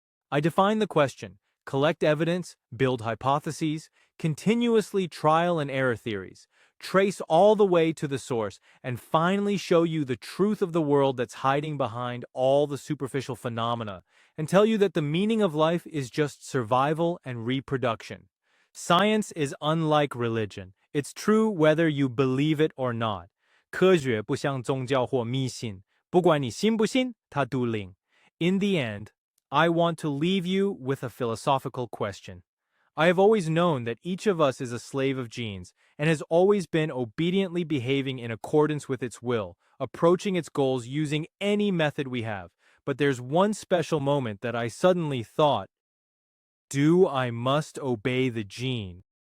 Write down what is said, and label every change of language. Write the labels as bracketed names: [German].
[English] I define the question, collect evidence, build hypotheses, continuously trial and error theories, trace all the way to the source, and finally show you the truth of the world that's hiding behind all the superficial phenomena, and tell you that the meaning of life is just survival and reproduction. Science is unlike religion. It's true whether you believe it or not. [Chinese] 科学不像宗教或迷信，不管你信不信，它都灵。 [English] In the end, I want to leave you with a philosophical question. I have always known that each of us is a slave of genes and has always been obediently behaving in accordance with its will, approaching its goals using any method we have. But there's one special moment that I suddenly thought, do I must obey the gene?